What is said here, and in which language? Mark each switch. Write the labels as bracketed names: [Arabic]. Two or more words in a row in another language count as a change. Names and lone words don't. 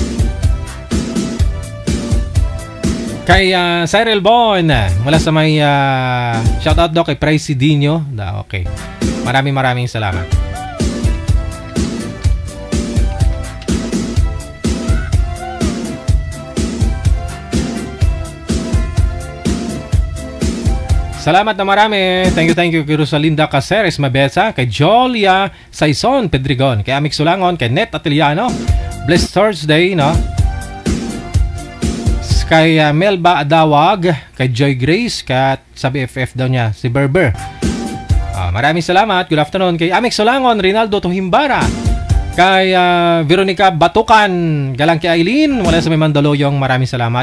[Filipino] Kay Cyril Bon mula sa may shoutout daw kay Presidinho. Okay. Maraming salamat. Salamat na marami. [English] Thank you [Filipino] kay Rosalinda Caceres Mabesa, kay Jolia Saison Pedrigon, kay Amik Sulangon, kay Net Atiliano. [English] Blessed Thursday, no? [Filipino] Kay Melba Adawag, kay Joy Grace, kat sa BFF daw niya, si Berber. Maraming salamat. [English] Good afternoon [Filipino] kay Amik Sulangon, Rinaldo Tuhimbara, kay Veronica Batukan, galang kay Aileen, wala sa may Mandaluyong, maraming salamat.